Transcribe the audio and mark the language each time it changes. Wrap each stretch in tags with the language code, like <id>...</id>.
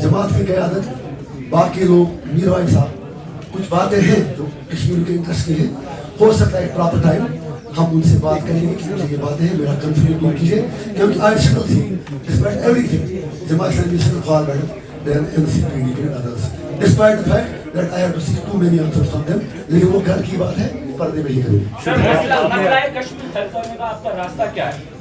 <hi>जमात की क़यादत, बाकी लोग, मीर भाई साहब, कुछ बातें हैं जो कश्मीर के इंटरेस्ट की हैं, हो सकता है प्रॉपर टाइम हम उनसे बात करेंगे कि मुझे ये बातें हैं, मेरा कंफ्यूजन दूर कीजिए, क्योंकि</hi> <en>I settled thing, despite everything, Jamaat Islami is far better than NCPD and others. Despite the fact that I have to see too many answers from them,</en> <hi>लेकिन वो घर की बात है, पर्दे में ही करेंगे। सर मसला कश्मीर हल करने का आपका रास्ता क्या है?</hi>